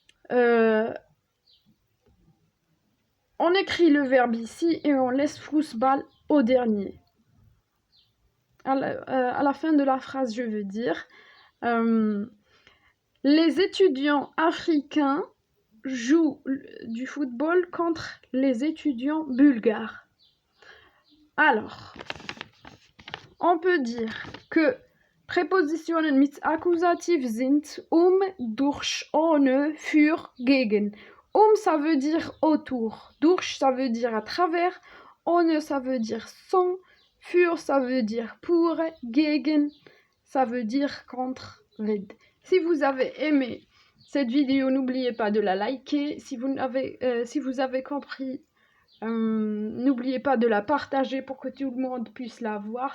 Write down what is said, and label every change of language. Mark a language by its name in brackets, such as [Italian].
[French] On écrit le verbe ici et on laisse Fußball au dernier. À la fin de la phrase, je veux dire, les étudiants africains jouent du football contre les étudiants bulgares. Alors, on peut dire que [German] Präpositionen mit Akkusativ sind durch, ohne, für, gegen. [French] Ça veut dire autour, durch, ça veut dire à travers, ohne, ça veut dire sans, für, ça veut dire pour, gegen, ça veut dire contre, with. Si vous avez aimé cette vidéo, n'oubliez pas de la liker. Si vous avez compris, n'oubliez pas de la partager pour que tout le monde puisse la voir.